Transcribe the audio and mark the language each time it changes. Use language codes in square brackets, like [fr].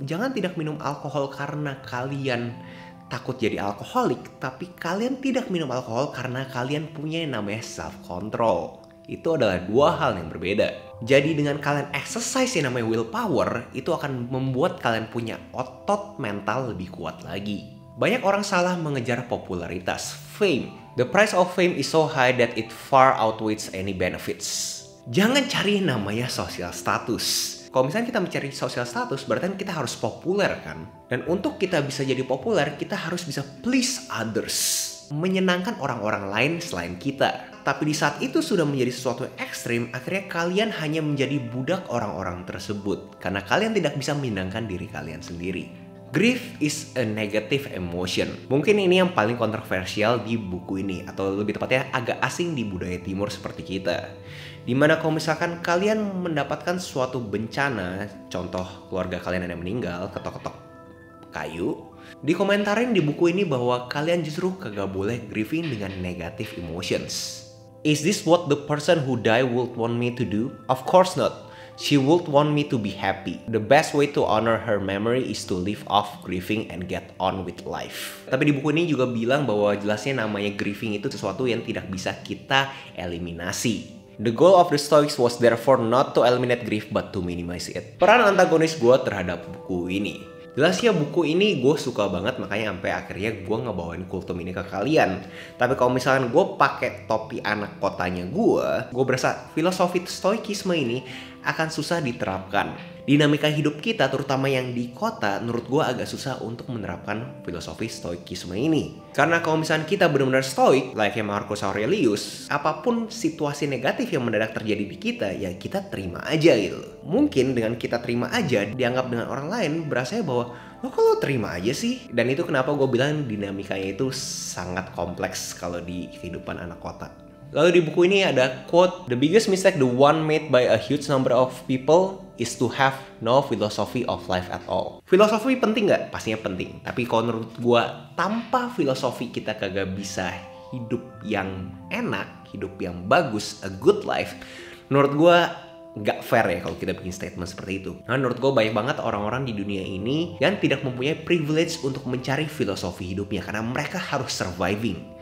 [id] Jangan tidak minum alkohol karena kalian takut jadi alkoholik, tapi kalian tidak minum alkohol karena kalian punya yang namanya self-control. Itu adalah dua hal yang berbeda. Jadi dengan kalian exercise yang namanya willpower, itu akan membuat kalian punya otot mental lebih kuat lagi. Banyak orang salah mengejar popularitas, fame. [en] The price of fame is so high that it far outweighs any benefits. [id] Jangan cari namanya social status. Kalau misalnya kita mencari social status, berarti kita harus populer kan? Dan untuk kita bisa jadi populer, kita harus bisa [en] please others. [id] Menyenangkan orang-orang lain selain kita. Tapi di saat itu sudah menjadi sesuatu yang ekstrim, akhirnya kalian hanya menjadi budak orang-orang tersebut. Karena kalian tidak bisa menyenangkan diri kalian sendiri. [en] Grief is a negative emotion. [id] Mungkin ini yang paling kontroversial di buku ini, atau lebih tepatnya agak asing di budaya timur seperti kita. Dimana kalau misalkan kalian mendapatkan suatu bencana, contoh keluarga kalian ada yang meninggal, ketok-ketok kayu, dikomentarin di buku ini bahwa kalian justru kagak boleh grieving dengan [en] negative emotions. Is this what the person who died would want me to do? Of course not. She would want me to be happy. The best way to honor her memory is to live off grieving and get on with life. [id] Tapi di buku ini juga bilang bahwa jelasnya namanya grieving itu sesuatu yang tidak bisa kita eliminasi. [en] The goal of the Stoics was therefore not to eliminate grief but to minimize it. [id] Peran antagonis gue terhadap buku ini. Jelasnya buku ini gue suka banget, makanya sampai akhirnya gue ngebawain kultum ini ke kalian. Tapi kalau misalkan gue pakai topi anak kotanya gue berasa filosofi stoikisme ini akan susah diterapkan. Dinamika hidup kita, terutama yang di kota, menurut gue agak susah untuk menerapkan filosofi stoikisme ini. Karena kalau misalkan kita benar-benar stoik, layaknya Marcus Aurelius, apapun situasi negatif yang mendadak terjadi di kita, ya kita terima aja gitu. Mungkin dengan kita terima aja, dianggap dengan orang lain berasanya bahwa lo kok lo terima aja sih? Dan itu kenapa gue bilang dinamikanya itu sangat kompleks kalau di kehidupan anak kota. Lalu di buku ini ada quote, [en] "The biggest mistake the one made by a huge number of people is to have no philosophy of life at all." [id] Filosofi penting nggak? Pastinya penting. Tapi kalau menurut gue, tanpa filosofi kita kagak bisa hidup yang enak, hidup yang bagus, [en] a good life. [id] Menurut gue nggak fair ya kalau kita bikin statement seperti itu. Nah, menurut gue banyak banget orang-orang di dunia ini yang tidak mempunyai privilege untuk mencari filosofi hidupnya karena mereka harus surviving.